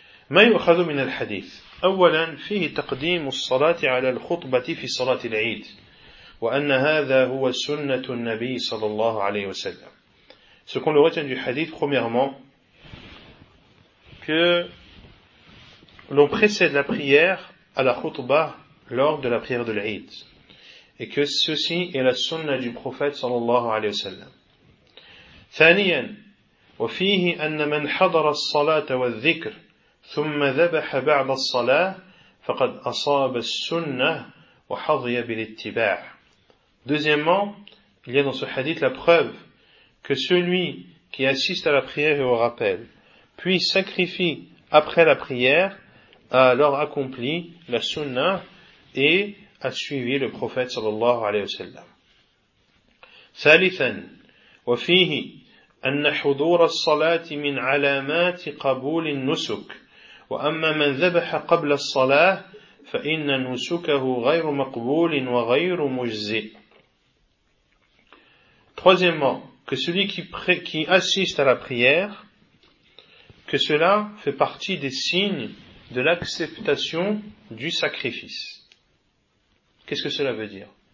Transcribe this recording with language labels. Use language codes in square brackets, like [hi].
[ar] ما يؤخذ من الحديث أولا فيه تقديم الصلاة على الخطبة في صلاة العيد وأن هذا هو سنة النبي صلى الله عليه وسلم. [fr] Ce qu'on le retient du hadith, premièrement, que l'on précède la prière à la khutba lors de la prière de l'Aïd, et que ceci est la sunna du prophète [ar] صلى الله عليه وسلم. ثانيا وفيه أن من حضر الصلاة والذكر ثم ذبح بعد الصلاة فقد أصاب السنة وحظي بالاتباع. [fr] Deuxièmement, il y a dans ce hadith la preuve que celui qui assiste à la prière et au rappel, puis sacrifie après la prière, a alors accompli la sunna et a suivi le prophète sallallahu alayhi wa sallam. [ar] ثالثا وفيه أن حضور الصلاة من علامات قبول النسك وأما من ذبح قبل الصلاة فإن نسكه غير مقبول وغير مجزئ. [fr] Troisièmement, que celui qui assiste à la prière, que cela fait partie des signes de l'acceptation du sacrifice. Qu'est-ce que cela veut dire?